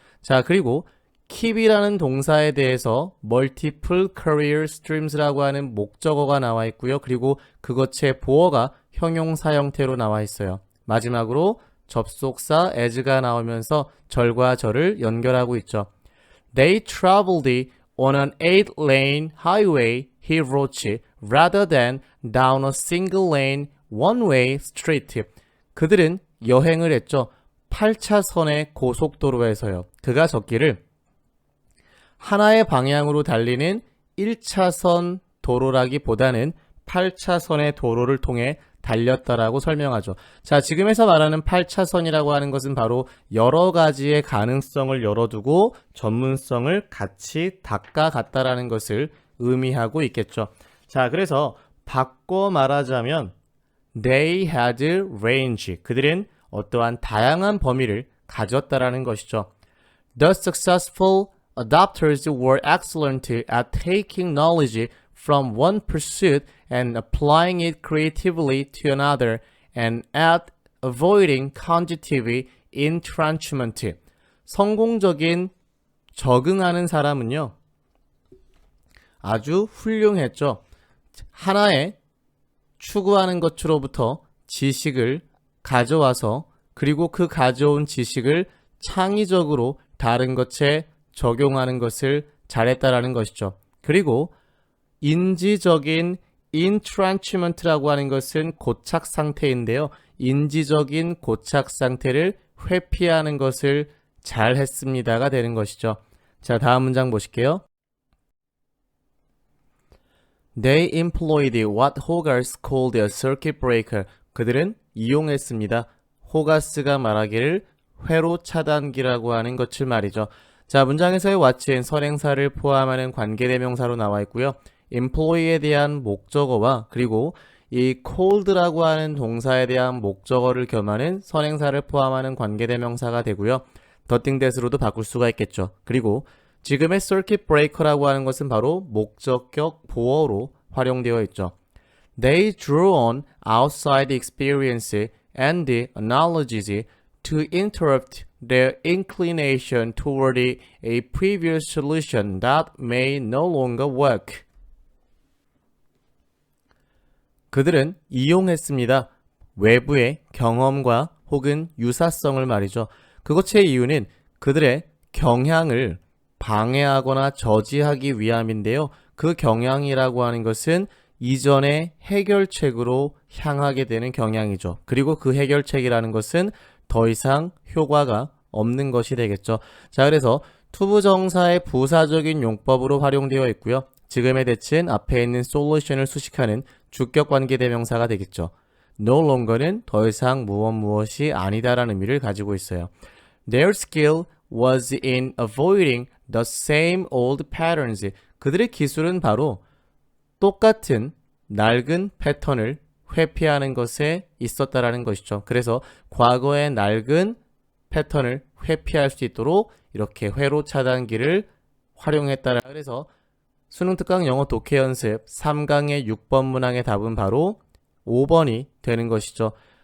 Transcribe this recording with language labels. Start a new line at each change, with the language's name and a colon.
Korean: 자, 그리고 keep이라는 동사에 대해서
English: multiple career streams
Korean: 라고 하는 목적어가 나와 있고요. 그리고 그것의 보어가 형용사 형태로 나와 있어요. 마지막으로 접속사 as가 나오면서 절과 절을 연결하고 있죠.
English: They traveled on an 8-lane highway, he wrote, rather than down a single-lane one-way street.
Korean: 그들은 여행을 했죠. 8차선의 고속도로에서요. 그가 적기를 하나의 방향으로 달리는 1차선 도로라기보다는 8차선의 도로를 통해 달렸다라고 설명하죠. 자, 지금에서 말하는 8차선이라고 하는 것은 바로 여러 가지의 가능성을 열어두고 전문성을 같이 닦아갔다라는 것을 의미하고 있겠죠. 자, 그래서 바꿔 말하자면
English: they had range.
Korean: 그들은 어떠한 다양한 범위를 가졌다라는 것이죠.
English: The successful adopters were excellent at taking knowledge from one pursuit and applying it creatively to another, and at avoiding conjunctive entrenchment.
Korean: 성공적인 적응하는 사람은요, 아주 훌륭했죠. 하나의 추구하는 것으로부터 지식을 가져와서 그리고 그 가져온 지식을 창의적으로 다른 것에 적용하는 것을 잘했다라는 것이죠. 그리고 인지적인 entrenchment라고 하는 것은 고착 상태인데요. 인지적인 고착 상태를 회피하는 것을 잘 했습니다가 되는 것이죠. 자, 다음 문장 보실게요.
English: They employed what Hogarth called a circuit breaker.
Korean: 그들은 이용했습니다. 호가스가 말하기를 회로 차단기라고 하는 것을 말이죠. 자, 문장에서의 what은 선행사를 포함하는 관계대명사로 나와 있고요. employ에 대한 목적어와 그리고 이 called라고 하는 동사에 대한 목적어를 겸하는 선행사를 포함하는 관계대명사가 되고요. 더띵 that으로도 바꿀 수가 있겠죠. 그리고 지금의 circuit breaker라고 하는 것은 바로 목적격 보어로 활용되어 있죠.
English: They drew on outside experience and the analogies to interrupt their inclination toward a previous solution that may no longer work.
Korean: 그들은 이용했습니다. 외부의 경험과 혹은 유사성을 말이죠. 그것의 이유는 그들의 경향을 방해하거나 저지하기 위함인데요. 그 경향이라고 하는 것은 이전의 해결책으로 향하게 되는 경향이죠. 그리고 그 해결책이라는 것은 더 이상 효과가 없는 것이 되겠죠. 자, 그래서 투부정사의 부사적인 용법으로 활용되어 있고요. 지금의 대칭 앞에 있는 solution을 수식하는 주격관계대명사가 되겠죠. no longer는 더 이상 무엇이 아니다라는 의미를 가지고 있어요.
English: Their skill was in avoiding the same old patterns.
Korean: 그들의 기술은 바로 똑같은 낡은 패턴을 회피하는 것에 있었다라는 것이죠. 그래서 과거의 낡은 패턴을 회피할 수 있도록 이렇게 회로 차단기를 활용했다라. 그래서 수능 특강 영어 독해 연습 3강의 6번 문항의 답은 바로 5번이 되는 것이죠.